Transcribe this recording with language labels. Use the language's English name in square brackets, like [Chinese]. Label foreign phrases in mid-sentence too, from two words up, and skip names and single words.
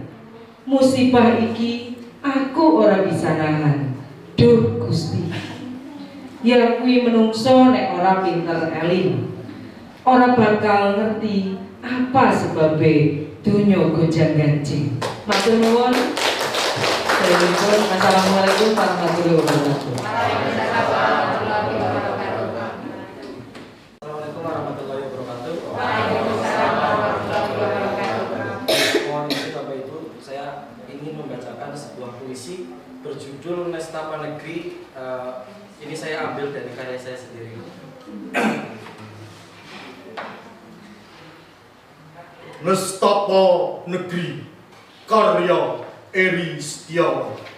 [Javanese] Musibah iki aku ora bisa nahan. Duh Gusti, ya kuwi menungso nek ora pinter eling, ora bakal ngerti apa sebabe dunya gonjang ganjing. Matur nuwun. [Arabic] السلام عليكم ورحمة الله وبركاته. السلام عليكم ورحمة الله وبركاته. [Indonesian] Mohon izin Bapak Ibu, saya ingin membacakan sebuah puisi berjudul Nestapa Negeri. Ini saya ambil dari karya saya sendiri. Nestapa Negeri, karya Eri Setiawan.